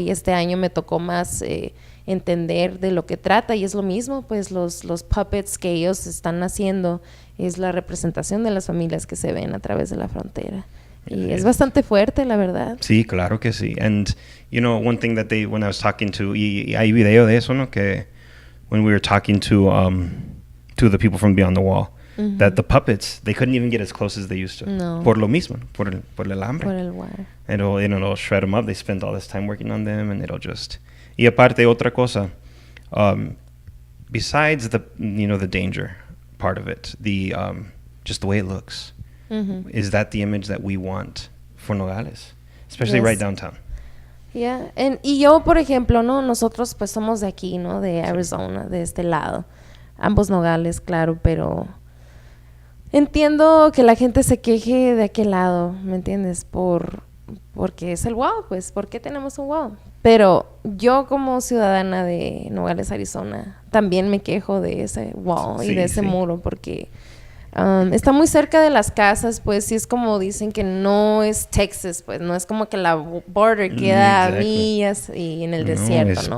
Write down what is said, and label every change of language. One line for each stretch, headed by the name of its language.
Spanish: Y este año me tocó más entender de lo que trata, y es lo mismo, pues los puppets que ellos están haciendo es la representación de las familias que se ven a través de la frontera. Y es bastante fuerte, la verdad. Sí, claro que sí.
English: And, one thing that when I was talking to,
Spanish: y hay video de eso, ¿no? Que
English: when we were talking to the people from Beyond the Wall, that the puppets, they couldn't even get as close as they used to.
Spanish: No. Por lo mismo, por el alambre. Por el wire.
English: And it'll shred them up. They spend all this time working on them, and it'll just...
Spanish: Y aparte, otra cosa,
English: besides the danger part of it, just the way it looks, is that the image that we want for Nogales, especially right downtown. Yeah.
Spanish: Y yo, por ejemplo, ¿no? Nosotros pues somos de aquí, ¿no? De Arizona, de este lado. Ambos Nogales, claro, pero entiendo que la gente se queje de aquel lado, ¿me entiendes? Porque es el wow, pues, ¿por qué tenemos un wow? Pero yo como ciudadana de Nogales, Arizona, también me quejo de ese wall y de ese muro, porque está muy cerca de las casas, pues, y es como dicen que no es Texas, pues, no es como que la border queda a millas y en el desierto, ¿no?